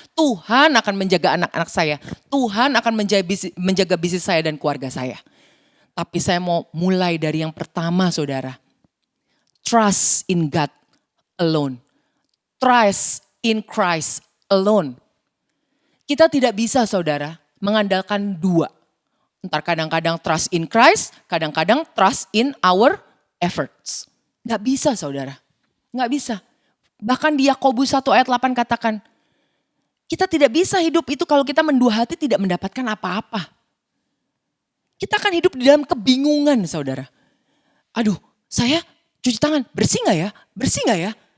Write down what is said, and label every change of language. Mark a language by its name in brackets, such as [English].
[Indonesian] Tuhan akan menjaga anak-anak saya. Tuhan akan menjaga bisnis saya dan keluarga saya. Tapi saya mau mulai dari yang pertama, saudara. [English] Trust in God alone. Trust in Christ alone. [Indonesian] Kita tidak bisa, saudara, mengandalkan dua. Entar kadang-kadang [English] trust in Christ, [Indonesian] kadang-kadang [English] trust in our efforts. [Indonesian] Gak bisa, saudara. Gak bisa. Bahkan di Yakobus 1 ayat 8 katakan, kita tidak bisa hidup itu kalau kita mendua hati tidak mendapatkan apa-apa. Kita akan hidup di dalam kebingungan, saudara. Aduh, saya cuci tangan, bersih gak ya? Bersih gak ya?